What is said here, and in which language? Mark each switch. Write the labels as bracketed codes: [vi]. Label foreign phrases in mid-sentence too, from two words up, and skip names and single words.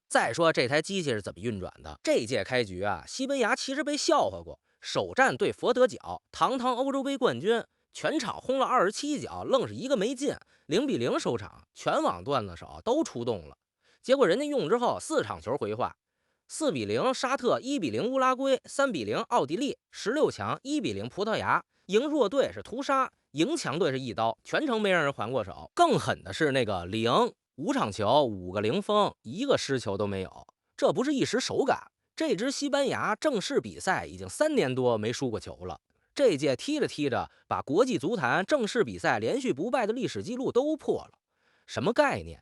[zh] 再說這台機器是怎麼運轉的？這屆開局啊，西班牙其實被笑話過，首戰對佛得角，堂堂歐洲杯冠軍，全場轟了27腳，愣是一個沒進，0-0收場，全網段子手都出動了。結果人家用之後4場球回话，4-0沙特，1-0烏拉圭，3-0奧地利，16 强1-0葡萄牙，赢弱队是屠杀，赢强队是一刀，全程没让人还过手。更狠的是那个0，5 場球5個零封，1個失球都沒有，這不是一時手感。這支西班牙正式比賽已經3年多沒輸過球了，這屆踢着踢着，把國際足壇正式比賽連續不敗的歷史記錄都破了。什麼概念？